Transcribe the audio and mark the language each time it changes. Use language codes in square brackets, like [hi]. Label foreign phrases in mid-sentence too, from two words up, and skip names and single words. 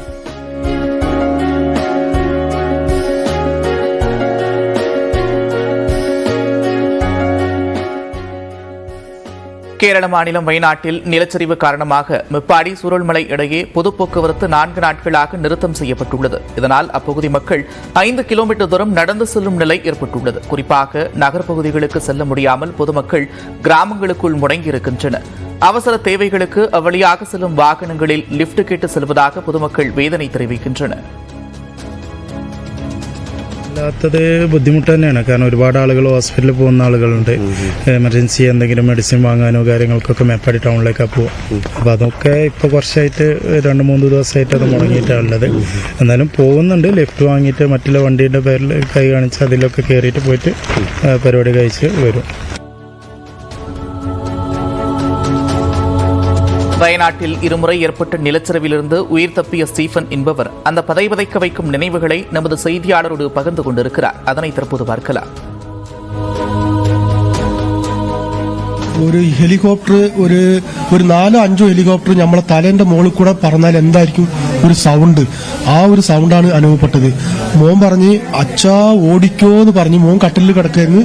[ta] கேரள மாநிலம் வயநாட்டில் நிலச்சரிவு காரணமாக மெப்பாடி சூரல்மலை இடையே பொது போக்குவரத்து 4 நாட்களாக நிறுத்தம் செய்யப்பட்டுள்ளது. இதனால் அப்பகுதி மக்கள் 5 கிலோமீட்டர் தூரம் நடந்து செல்லும் நிலை ஏற்பட்டுள்ளது. குறிப்பாக நகர்ப்பகுதிகளுக்கு செல்ல முடியாமல் பொதுமக்கள் கிராமங்களுக்குள் முடங்கியிருக்கின்றனர். அவசர தேவைகளுக்கு அவ்வழியாக செல்லும் வாகனங்களில் லிப்ட் கேட்டு செல்வதாக பொதுமக்கள் வேதனை தெரிவிக்கின்றனர். [ml] അല്ലാത്തത് ബുദ്ധിമുട്ട് തന്നെയാണ്. കാരണം ഒരുപാട് ആളുകൾ ഹോസ്പിറ്റലിൽ പോകുന്ന ആളുകളുണ്ട്. എമർജൻസി എന്തെങ്കിലും മെഡിസിൻ വാങ്ങാനോ കാര്യങ്ങൾക്കൊക്കെ മേപ്പാടി ടൗണിലേക്കാണ് പോവുക. അപ്പോൾ അതൊക്കെ ഇപ്പോൾ കുറച്ചായിട്ട് 2-3 ദിവസമായിട്ട് അത് മുടങ്ങിയിട്ടാണ് ഉള്ളത്. എന്നാലും പോകുന്നുണ്ട്. ലിഫ്റ്റ് വാങ്ങിയിട്ട് മറ്റുള്ള വണ്ടീൻ്റെ പേരിൽ കൈ കാണിച്ച് അതിലൊക്കെ കയറിയിട്ട് പോയിട്ട് പരിപാടി കഴിച്ച് വരും. [ta] வயநாட்டில் இருமுறை ஏற்பட்ட நிலச்சரிவிலிருந்து உயிர் தப்பிய ஸ்டீபன் என்பவர் அந்த பதைபதைக்க வைக்கும் நினைவுகளை நமது செய்தியாளரோடு பகிர்ந்து கொண்டிருக்கிறார். அதனை தற்போது பார்க்கலாம். [ml] ഒരു ഹെലികോപ്റ്റർ ഒരു 4-5 ഹെലികോപ്റ്റർ നമ്മളെ തലേന്റെ മുകളിൽ കൂടെ പറന്നാൽ എന്തായിരിക്കും ഒരു സൗണ്ട്, ആ ഒരു സൗണ്ടാണ് അനുഭവപ്പെട്ടത്. മോൻ പറഞ്ഞ് അച്ഛാ ഓടിക്കോ എന്ന് പറഞ്ഞ് മോൻ കട്ടിലിൽ കിടക്കായിരുന്നു.